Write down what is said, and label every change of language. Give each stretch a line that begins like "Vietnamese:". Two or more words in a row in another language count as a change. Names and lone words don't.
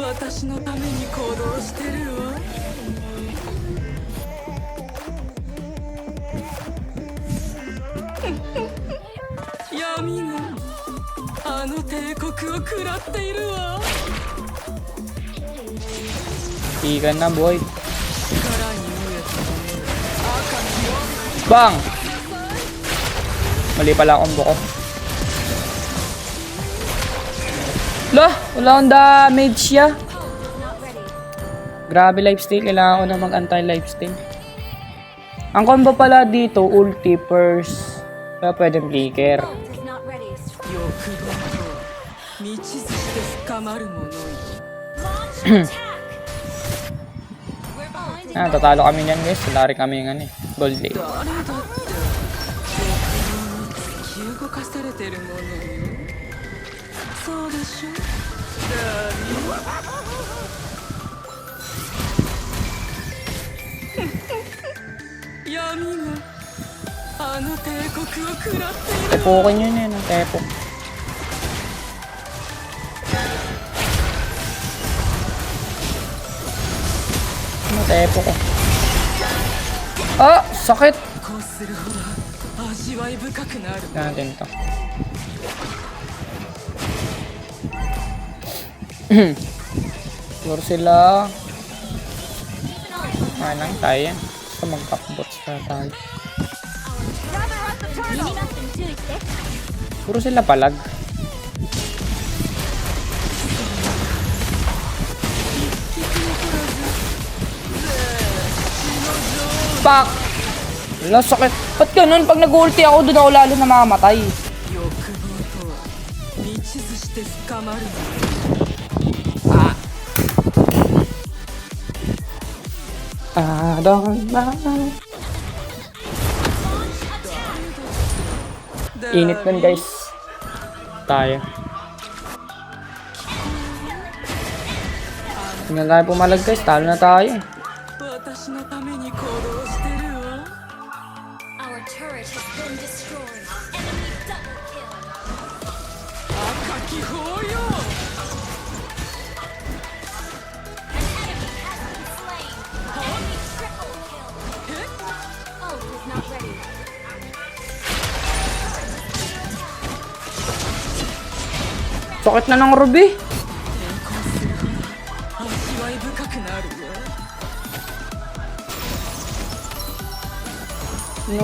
Japanese: 私のために行動してるわ。闇があの帝国を食らっているわ。
Filipino: Ikan na, boy.
Japanese: 力に飢えた赤き
Filipino: Bang! Mali pala ang combo ko. Lah! Wala akong damage siya. Grabe lifesteal. Kailangan ko na mag-anti-lifesteal. Ang combo pala dito,
English: ulti first.
Filipino: Kaya pwedeng flicker.
Japanese: 欲望とは道筋で深まるものよ。
Filipino: Ah, tatalo kami niyan guys. Wala rin kami ng gold lane.
Japanese: 誰だって欲望に突き動かされてるものよ。そうでしょ。闇があの帝国を食らっている。
Filipino: Tepokin yun eh. Tepok. Tepok ko. Ah! Sakit!
Japanese: こうするほど味わい深くなる。
Filipino: Natin to. Siguro sila. Manang tayo yan. Basta mag-backbots na tayo. Puro sila palag. Pak! Wala, sakit. Ba't ganun? Pag nag-ulti ako, doon ako lalo namamatay.
Japanese: 欲望とは道筋して深まるもの。
English: Don't Init nun guys.
Filipino: Tayo. Tingnan tayo pumalag guys. Talo na tayo.
Japanese: 私のために行動してるわ。
English: Our turret has been destroyed. Enemy double kill.
Japanese: 赤き抱擁。
English: An enemy has been slain. Enemy triple kill. Ult is not ready.
Filipino: Sakit na ng Ruby.
Japanese: 変更するほど味わい深くなるわ。
English: No.